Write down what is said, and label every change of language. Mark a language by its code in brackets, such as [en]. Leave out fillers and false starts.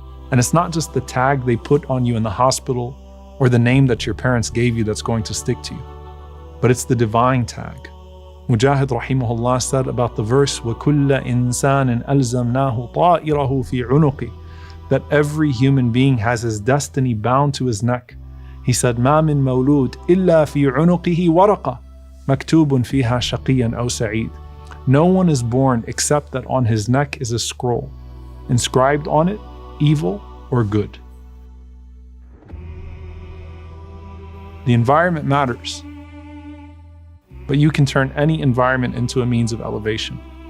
[en] And it's not just the tag they put on you in the hospital or the name that your parents gave you that's going to stick to you, but it's the divine tag. Mujahid rahimahullah said about the verse, [ar] وَكُلَّ إِنسَانٍ أَلْزَمْنَاهُ طَائِرَهُ فِي عُنُقِهِ, [en] that every human being has his destiny bound to his neck. He said, [ar] مَا مِن مَوْلُودٍ إِلَّا فِي عُنُقِهِ وَرَقَةٌ مَكْتُوبٌ فِيهَا شَقِيًّا أَوْ سَعِيدٌ. [en] No one is born except that on his neck is a scroll, inscribed on it, evil or good. The environment matters, but you can turn any environment into a means of elevation.